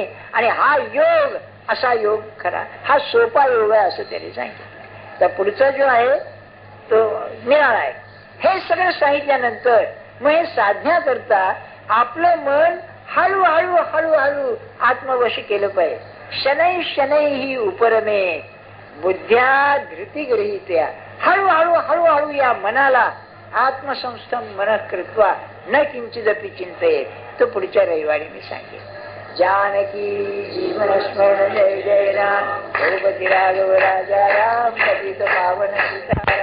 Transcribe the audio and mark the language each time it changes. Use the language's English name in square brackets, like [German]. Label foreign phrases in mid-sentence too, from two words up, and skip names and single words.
[Marathi] आणि हा योग असा योग खरा, हा सोपा योग आहे असं त्याने सांगितलं. तर पुढचा जो आहे तो निराळा आहे. हे सगळं सांगितल्यानंतर मग हे साधण्या करता आपलं मन हळूहळू हळूहळू आत्मवश केलं पाहिजे. [Sanskrit] शनै शनै ही उपरमे बुद्ध्या धृती गृहीत्या. [Marathi] हळूहळू हळूहळू या मनाला [Sanskrit] आत्मसंस्थम मन कृत्वा न किंचिदपि चिंतयेत. [Marathi] तो पुढच्या रविवारी मी सांगेन. [Hindi] जानकी जीवन स्मरण जय जय राम. रघुपती राघव राजा राम पतित पावन